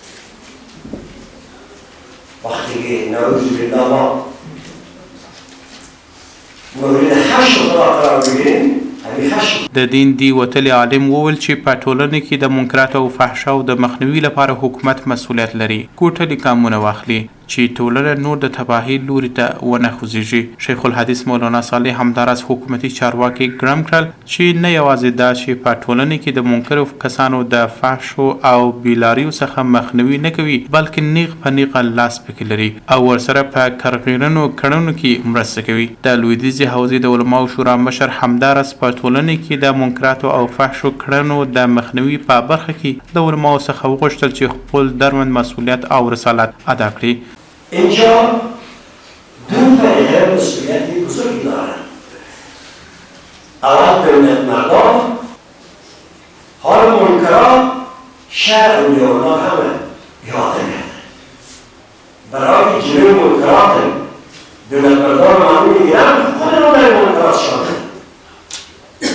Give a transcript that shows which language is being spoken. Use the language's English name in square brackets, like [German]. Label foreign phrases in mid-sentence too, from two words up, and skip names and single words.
[Persian] وقتی که [Arabic] نعوذ بالله [Persian] ما مورد خشم خدا قرار بگیریم [Pashto] د دین دی وتلي عالم وویل چې په ټولنه کې د منکرات او فحشاو د مخنیوي لپاره حکومت مسؤلیت لري کوټلي کامونه واخلي چې ټولنه نور د تباهۍ لوري ته ونه خوځېږي. شیخ الحدیث مولانا صالح همداراز حکومتي چارواکي ګرم کړل چې نه یوازې دا چې په ټولنه کې د منکرو کسانو د فحشو او بیلاریو څخه مخنیوي نه کوي بلکې نیغ په نیغه لاس پکې لري او ورسره په کرغیرنو کړنو کې مرسته کوي. د لویدیځي حوزې د علماو شورا مشر همداراز په ټولنه کې د منکراتو او فحشو کړنو د مخنیوي په برخه کې د علماو څخه وغوښتل چې خپل درمند مسؤلیت او رسالت ادا کړي. [Persian] اینجا دو طریقه مسئولیتی بزرگی دارند. اول دولت مردان، حال منکرات شهر اولیاءالله همه احاطه کرده. برای جلوی منکرات دولت مردان معمول میگیرن خودمون در منکرات شامل.